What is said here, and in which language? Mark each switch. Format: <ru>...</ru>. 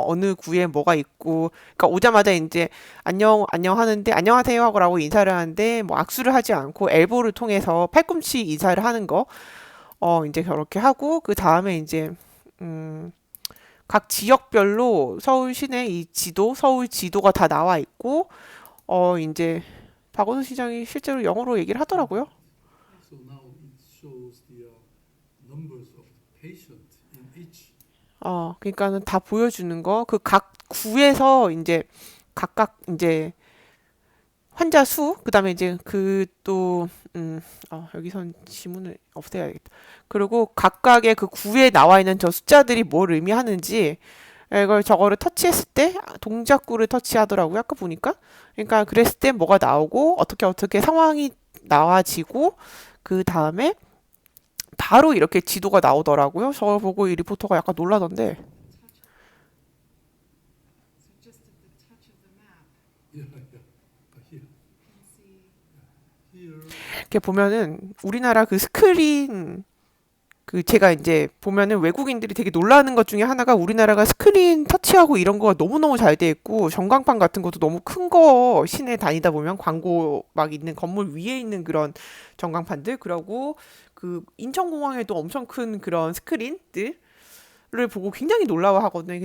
<ko>어느 구에 뭐가 있고, 그러니까 오자마자 이제 안녕 하는데 안녕하세요 하고 인사를 하는데 뭐 악수를 하지 않고 엘보를 통해서 팔꿈치 인사를 하는 거, 이제 그렇게 하고 그 다음에 이제 음, 각 지역별로 서울 시내 이 지도, 서울 지도가 다 나와 있고, 이제 박원순 시장이 실제로 영어로 얘기를 하더라고요.</ko> <en>So now it shows the numbers of patients in each.</en> <ko>그러니까는 다 보여주는 거, 그 각 구에서 이제 각각 이제 환자 수, 그다음에 이제 그 또, 여기선 지문을 없애야겠다. 그리고 각각의 그 구에 나와 있는 저 숫자들이 뭘 의미하는지, 이걸 저거를 터치했을 때 동작구를 터치하더라고요. 아까 보니까. 그러니까 그랬을 때 뭐가 나오고 어떻게 상황이 나와지고 그 다음에 바로 이렇게 지도가 나오더라고요. 저걸 보고 이 리포터가 약간 놀라던데.</ko> <en>So just at the touch of the map, Yeah, yeah. Here, you can see. here.</en> <ko>이렇게 보면은 우리나라 그 스크린 그 제가 이제 보면은 외국인들이 되게 놀라는 것 중에 하나가 우리나라가 스크린 터치하고 이런 거가 너무너무 잘 돼 있고 전광판 같은 것도 너무 큰 거 시내 다니다 보면 광고 막 있는 건물 위에 있는 그런 전광판들 그러고 그 인천공항에도 엄청 큰 그런 스크린들을 보고 굉장히 놀라워하거든요.</ko>